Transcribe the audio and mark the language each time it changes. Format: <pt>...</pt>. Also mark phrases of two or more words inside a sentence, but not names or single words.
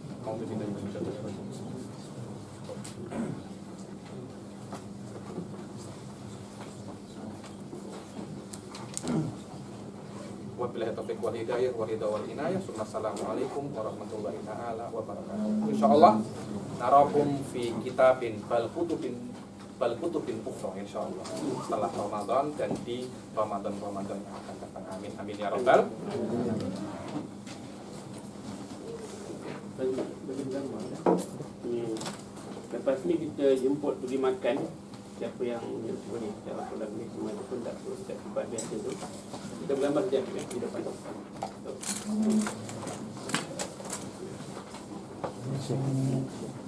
<ar>وبالله التوفيق والهداية والرضا والعناية. السلام عليكم ورحمة الله تعالى وبركاته. إن شاء الله نراكم في كتاب بل كتب أخرى إن شاء الله</ar> <ms>setelah Ramadan dan di Ramadan yang akan datang.</ms> <ar>آمين آمين يا رب.</ar> <ms>Lepas ni kita jemput pergi makan. Siapa yang boleh dalam kolam ni semua pun tak perlu setiap tempat biasa tu. Kita bergambar sekejap di depan.</ms>